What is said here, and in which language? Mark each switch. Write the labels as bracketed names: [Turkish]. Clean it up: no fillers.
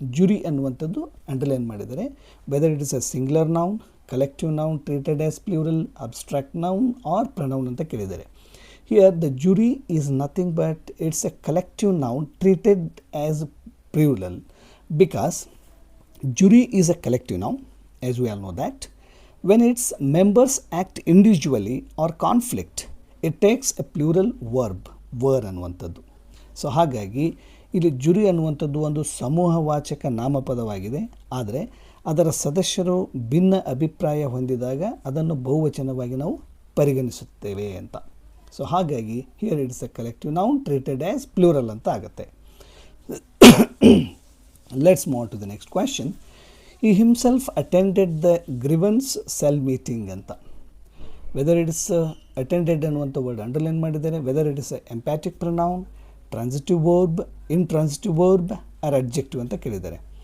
[Kannada] ಜುರಿ ಅನ್ನುವಂಥದ್ದು ಅಂಡರ್ಲೈನ್ ಮಾಡಿದ್ದಾರೆ. [English] whether it is a singular noun, collective noun treated as plural, abstract noun or pronoun [Kannada] ಅಂತ ಕೇಳಿದ್ದಾರೆ. [English] Here the jury is nothing but it's a collective noun treated as plural because jury is a collective noun, as we all know that. When its members act individually or conflict, it takes a plural verb, were ಅನ್ನುವಂಥದ್ದು. [Kannada] So ಹಾಗಾಗಿ ಇಲ್ಲಿ ಜುರಿ ಅನ್ನುವಂಥದ್ದು ಒಂದು ಸಮೂಹವಾಚಕ ನಾಮಪದವಾಗಿದೆ. ಆದರೆ ಅದರ ಸದಸ್ಯರು ಭಿನ್ನ ಅಭಿಪ್ರಾಯ ಹೊಂದಿದಾಗ ಅದನ್ನು ಬಹುವಚನವಾಗಿ ನಾವು ಪರಿಗಣಿಸುತ್ತೇವೆ ಅಂತ. ಸೊ ಹಾಗಾಗಿ [English] here it's a collective noun treated as plural [Kannada] ಅಂತ ಆಗುತ್ತೆ. [English] Let's move on to the next question. He himself attended the grievance cell meeting [Kannada] ಅಂತ. [English] whether it is attended [Kannada] ಅನ್ನುವಂಥ ವರ್ಡ್ ಅಂಡರ್ಲೈನ್ ಮಾಡಿದ್ದಾರೆ. [English] whether it is emphatic pronoun, transitive verb, intransitive verb or adjective [Kannada] ಅಂತ ಕೇಳಿದ್ದಾರೆ.